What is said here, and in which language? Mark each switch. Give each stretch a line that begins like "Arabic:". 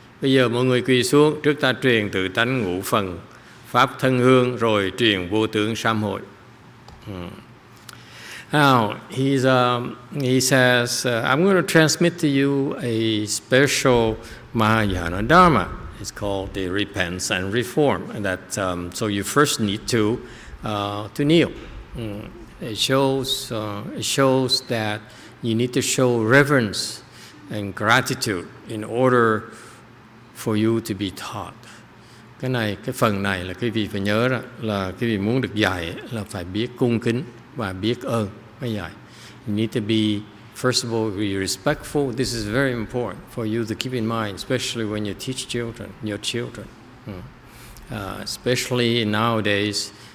Vietnamese: Bây giờ mọi người quỳ xuống, trước ta truyền tự tánh ngũ phần, pháp thân hương, rồi truyền vô tướng sám hội.
English: Now, he says, I'm going to transmit to you a special Mahayana Dharma. It's called the repentance and reform. And that, so you first need to kneel. It shows that you need to show reverence and gratitude in order for you to be taught.
Vietnamese: Cái phần này là quý vị phải nhớ đó, là quý vị muốn được dạy là phải biết cung kính và biết ơn mới dạy.
English: You need to be, first of all, be respectful. This is very important for you to keep in mind, especially when you teach children, your children. especially nowadays.